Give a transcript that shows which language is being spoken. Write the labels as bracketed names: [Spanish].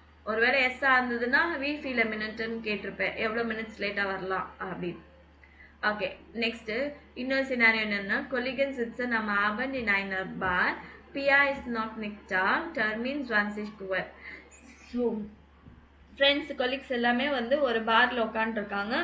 [Tamil] ஒருவேளை எஸ்ஸா இருந்ததுன்னா [English] we feel a minute [Tamil] ன்னு கேட்டிருப்பேன். எவ்வளோ மினிட்ஸ் லேட்டா வரலாம் அப்படின்னு. ஓகே நெக்ஸ்ட் இன்னொரு சினாரியோ என்னன்னா [German] Kollegen sitzen am Abend in einer Bar, Pia ist noch nicht da, Termin 20 Uhr. [Tamil] So friends colleagues எல்லாமே வந்து ஒரு பார்ல உட்காந்துருக்காங்க.